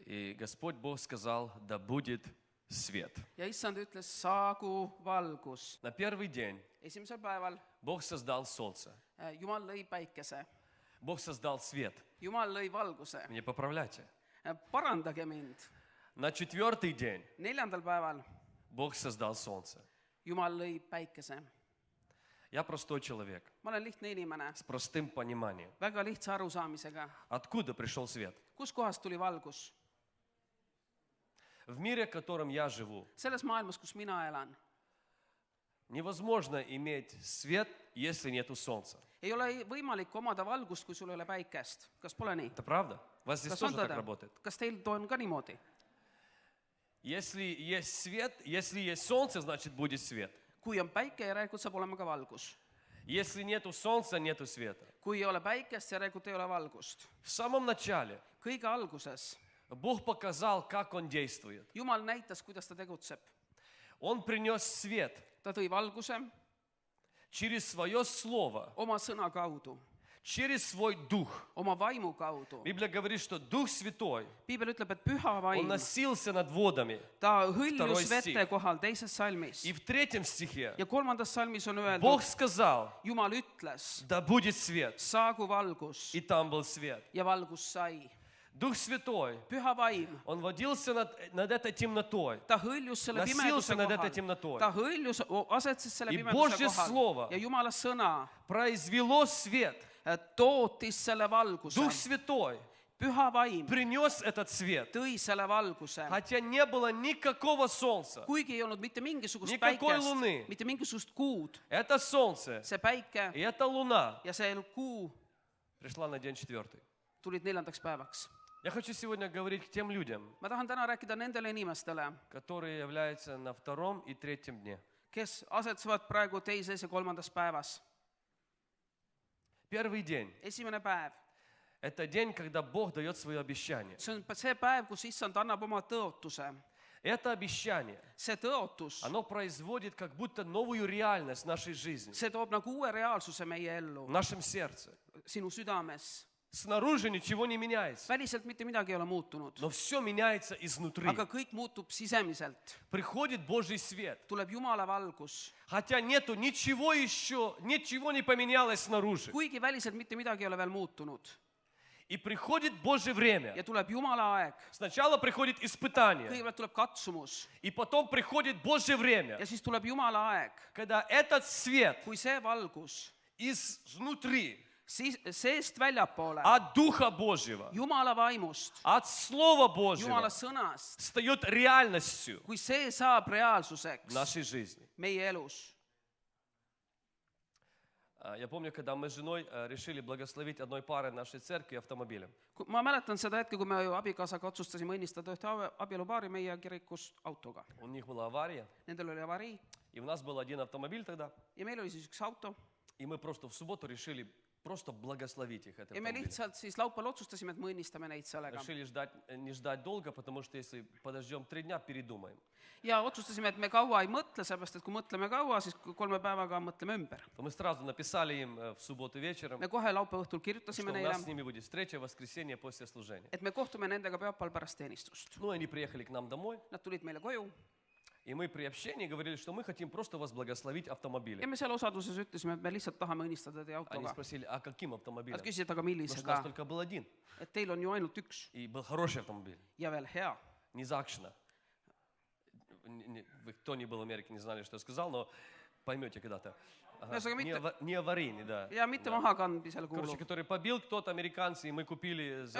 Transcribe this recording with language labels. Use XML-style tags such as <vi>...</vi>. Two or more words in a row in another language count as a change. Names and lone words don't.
<ru>И Господь Бог сказал, да будет свет.</ru> <et>ja issand ütles, saagu valgus.</et> <ru>На первый день</ru> <et>Esimesel päeval</et> <ru>Бог создал солнце.</ru> <et>Jumal lõi päikese,</et> <ru>Бог создал свет.</ru> <et>Jumal lõi valguse.</et> <ru>Мне поправляйте.</ru> <et>Parandage mind.</et> <ru>На четвертый день</ru> <et>4. päeval</et> <ru>Бог создал солнце.</ru> <et>Jumal lõi päikese.</et> <ru>Я простой человек</ru> <et>Ma olen lihtne inimene,</et> <ru>с простым пониманием.</ru> <et>väga lihtsa arusaamisega.</et> <ru>Откуда пришел свет?</ru> <et>Kuskohast tuli valgus?</et> <ru>В мире, в котором я живу,</ru> <et>Selles maailmas, kus mina elan,</et> <ru>невозможно иметь свет, если нету солнца.</ru> <et>ei ole võimalik omada valgust, kui sul ei ole päikest. Kas pole nii?</et> <ru>Это правда? У вас здесь</ru> <et>Kas on</et> <ru>тоже так</ru> <et>tõde?</et> <ru>работает?</ru> <et>Kas teil on ka niimoodi?</et> <ru>Если есть свет, если есть солнце, значит будет свет.</ru> <et>Kui on päike, järelikult saab olema ka valgus.</et> <ru>Если нету солнца, нету света.</ru> <et>Kui ei ole päikest, järelikult ei ole valgust.</et> <ru>В самом начале</ru> <et>Kõige alguses</et> <ru>Бог показал, как Он действует.</ru> <et>Jumal näitas, kuidas ta tegutseb.</et> <ru>Он принес свет</ru> <et>Ta tõi valguse</et> <ru>через свое слово,</ru> <et>oma sõna kaudu,</et> <ru>через свой дух.</ru> <et>oma vaimu kaudu.</et> <ru>Библия говорит, что Дух Святой,</ru> <et>Piibel ütleb, et püha</et> <ru>Он</ru> <et>vaim,</et> <ru>носился над водами.</ru> <et>ta</et> <ru>Vtoroi</ru> <et>hõljus</et> <ru>stih.</ru> <et>vete kohal teises salmis.</et> <ru>И в 3 стихе</ru> <et>Ja 3. salmis on</et> <ru>Бог</ru> <et>öeldud,</et> <ru>сказал,</ru> <et>Jumal ütles,</et> <ru>да будет свет.</ru> <et>saagu valgus</et> <ru>И там был свет.</ru> <et>ja valgus sai.</et> <ru>Дух Святой,</ru> <et>Püha vaim,</et> <ru>Он водился над этой темнотой.</ru> <et>ta hõljus selle</et> <ru>Носился</ru> <et>pimeduse</et> <ru>над этой</ru> <et>kohal.</et> <ru>темнотой.</ru> <et>Ta hõljus, asetses selle</et> <ru>И</ru> <et>pimeduse</et> <ru>Божье</ru> <et>kohal.</et> <ru>слово</ru> <et>Ja Jumala sõna</et> <ru>произвело свет.</ru> <et>tootis selle valguse.</et> <ru>Дух Святой</ru> <et>Püha vaim</et> <ru>принес этот свет.</ru> <et>tõi selle valguse.</et> <ru>Хотя не было никакого солнца.</ru> <et>Kuigi ei olnud mitte mingisugust</et> <ru>Никакой луны.</ru> <et>päikest, mitte mingisugust kuud,</et> <ru>Это солнце</ru> <et>see päike</et> <ru>и эта луна</ru> <et>ja see kuu</et> <ru>пришла на день 4.</ru> <et>tulid 4. päevaks.</et> <ru>Я хочу сегодня говорить к тем людям,</ru> <et>Ma tahan täna rääkida nendele inimestele,</et> <ru>которые являются на 2 и 3 дне.</ru> <et>kes asetsevad praegu 2. ja 3. päevas.</et> <ru>Первый день</ru> <et>Esimene päev, –</et> <ru>это день, когда Бог дает свое обещание.</ru> <et>see on see päev, kus issand annab oma tõotuse.</et> <ru>Это обещание,</ru> <et>See tõotus,</et> <ru>оно производит как будто новую реальность в нашей жизни,</ru> <et>see toob nagu uue reaalsuse meie ellu,</et> <ru>в нашем сердце.</ru> <et>sinu südames.</et> <ru>Снаружи ничего не меняется,</ru> <et>Väliselt mitte midagi ei ole muutunud,</et> <ru>но все меняется изнутри.</ru> <et>aga kõik muutub sisemiselt.</et> <ru>Приходит Божий свет,</ru> <et>Tuleb Jumala valgus.</et> <ru>хотя нету ничего еще, ничего не поменялось снаружи.</ru> <et>Kuigi väliselt mitte midagi ei ole veel muutunud.</et> <ru>И приходит Божье время.</ru> <et>Ja tuleb Jumala aeg.</et> <ru>Сначала приходит испытание,</ru> <et>Kõigepealt tuleb katsumus</et> <ru>и потом приходит Божье время,</ru> <et>ja siis tuleb Jumala aeg,</et> <ru>когда этот свет</ru> <et>kui see valgus</et> <ru>изнутри,</ru> <et>seest väljapoole,</et> <ru>от Духа Божьего,</ru> <et>Jumala vaimust,</et> <ru>от Слова Божьего,</ru> <et>Jumala sõnast,</et> <ru>встает реальностью</ru> <et>kui see saab reaalsuseks</et> <ru>в нашей жизни.</ru> <et>meie elus.</et> <ru>Я помню, когда мы с женой решили благословить одной парой нашей церкви автомобилем.</ru> <et>Ma mäletan seda hetke, kui me abikaasaga otsustasime õnnistada ühte abielupaari meie kirikus autoga.</et> <ru>У них была авария,</ru> <et>Nendel oli avarii</et> <ru>и у нас был один автомобиль тогда,</ru> <et>ja meil oli siis üks auto</et> <ru>и мы просто в субботу решили просто благословить их этим</ru> <et>ja me</et> <ru>автомобилем.</ru> <et>lihtsalt siis laupäeval otsustasime, et me õnnistame neid sellega.</et> <ru>Решили не ждать долго, потому что если подождем 3 дня, передумаем.</ru> <et>Ja otsustasime, et me kaua ei mõtle, seepärast, et kui mõtleme kaua, siis 3 päevaga mõtleme ümber.</et> <ru>То мы сразу написали им в субботу вечером,</ru> <et>Me kohe laupäeva õhtul</et> <ru>что</ru> <et>kirjutasime</et> <ru>у нас</ru> <et>neile,</et> <ru>с ними будет встреча в воскресенье после служения.</ru> <et>et me kohtume nendega pühapäeval pärast teenistust.</et> <ru>Ну, они приехали к нам домой,</ru> <et>Nad tulid meile koju</et> <ru>и мы при общении говорили, что мы хотим просто вас благословить</ru> <et>ja</et> <ru>автомобилем.</ru> <et>me seal osaduses ütlesime, et me lihtsalt tahame õnnistada teie</et> <ru>Они</ru> <et>autoga.</et> <ru>спросили, а каким</ru> <et>Nad</et> <ru>автомобилем?</ru> <et>küsisid, aga</et> <ru>Потому что у нас</ru> <et>millisega,</et> <ru>только был один,</ru> <et>et teil on ju ainult üks</et> <ru>и был хороший автомобиль,</ru> <et>ja veel hea.</et> <ru>не Закшина. Кто не был в Америке, не знали, что я сказал, но поймете когда-то.</ru> <et>Ühesõnaga, mitte-</et> <ru>Не аварийный, да.</ru> <et>Ja mitte</et> <ru>Да.</ru> <et>mahakandmisele</et> <ru>Короче,</ru> <et>kuuluv.</et> <ru>который побил кто-то, американцы, и мы купили за</ru>